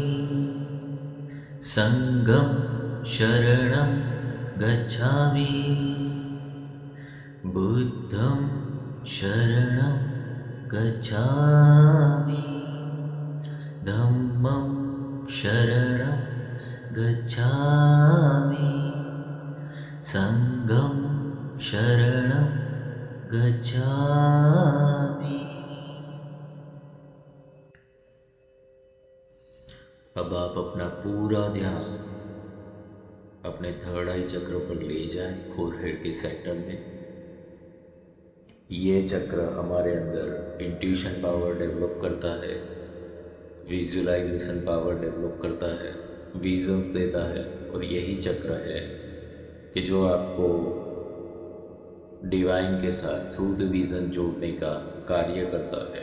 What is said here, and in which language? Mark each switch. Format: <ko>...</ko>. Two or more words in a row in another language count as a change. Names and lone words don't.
<pi>संघं शरणं गच्छामि बुद्धं शरणं गच्छामि धम्मं शरणं गच्छामि संघं शरणं गच्छामि।</pi> <hi>अब आप अपना पूरा ध्यान अपने</hi> <en>third eye</en> <hi>चक्र पर ले जाएं, फोरहेड के सेंटर में। ये चक्र हमारे अंदर</hi> <en>intuition power develop</en> <hi>करता है,</hi> <en>visualization power develop</en> <hi>करता है, विजन्स देता है, और यही चक्र है कि जो आपको डिवाइन के साथ</hi> <en>through the vision</en> <hi>जोड़ने का कार्य करता है।</hi>